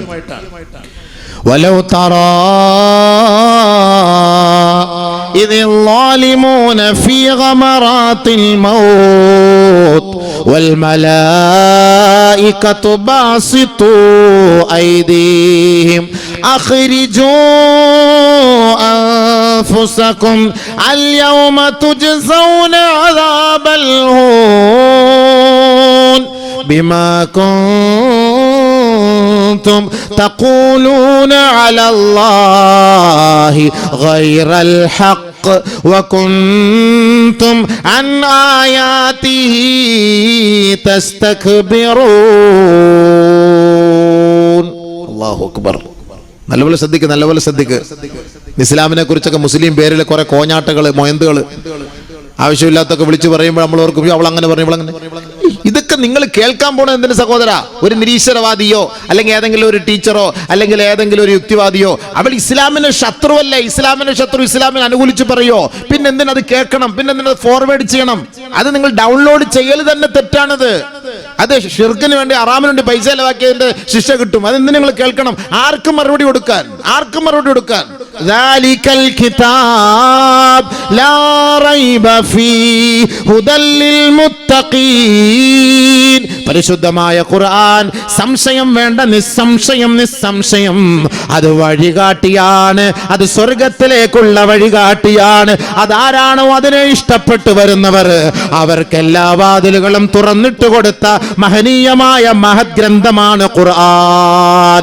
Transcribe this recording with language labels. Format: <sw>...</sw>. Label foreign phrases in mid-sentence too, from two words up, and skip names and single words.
<ar>ولو ترى إذ الظالمون في غمرات الموت والملائكة باسطو أيديهم أخرجوا أنفسكم اليوم تجزون عذاب الهون بما كنتم تقولون على الله غير الحق الحق وكنتم عن آياته تستكبرون. الله أكبر.</ar> <ml>നല്ലപോലെ ശ്രദ്ധിക്ക്. ഇസ്ലാമിനെ കുറിച്ചൊക്കെ മുസ്ലിം പേരിൽ കുറെ കോഞ്ഞാട്ടകള് മൊയന്തുകള് ആവശ്യമില്ലാത്തൊക്കെ വിളിച്ചു പറയുമ്പോൾ നമ്മൾ ഓർക്കും അവൾ അങ്ങനെ പറഞ്ഞു. ഇതൊക്കെ നിങ്ങൾ കേൾക്കാൻ പോണത് എന്തിന് സഹോദര? ഒരു നിരീശ്വരവാദിയോ അല്ലെങ്കിൽ ഏതെങ്കിലും ഒരു ടീച്ചറോ അല്ലെങ്കിൽ ഏതെങ്കിലും ഒരു യുക്തിവാദിയോ അവൾ ഇസ്ലാമിന് ശത്രുവല്ലേ, ഇസ്ലാമിന് ശത്രു ഇസ്ലാമിനെ അനുകൂലിച്ച് പറയോ? പിന്നെ എന്തിനത് കേൾക്കണം? പിന്നെ എന്തിനത് ഫോർവേഡ് ചെയ്യണം? അത് നിങ്ങൾ ഡൗൺലോഡ് ചെയ്യൽ തന്നെ തെറ്റാണത്. അത് ഷിർക്കിന് വേണ്ടി അറാമിന് വേണ്ടി പൈസ ചെലവാക്കിയതിന്റെ ശിക്ഷ കിട്ടും. അതെന്തിനു നിങ്ങൾ കേൾക്കണം? ആർക്കും മറുപടി കൊടുക്കാൻ.</ml> <ar>ذلك الكتاب لا ريب فيه هدى للمتقين.</ar> <ml>പരിശുദ്ധമായ ഖുർആൻ സംശയം വേണ്ട, നിസ്സംശയം അത് വഴികാട്ടിയാണ്. അത് സ്വർഗത്തിലേക്കുള്ള വഴികാട്ടിയാണ്. അതാരാണോ അതിനെ ഇഷ്ടപ്പെട്ടു വരുന്നവർ അവർക്ക് എല്ലാ വാതിലുകളും തുറന്നിട്ട് കൊടുത്ത മഹനീയമായ മഹത് ഗ്രന്ഥമാണ് ഖുർആൻ.</ml>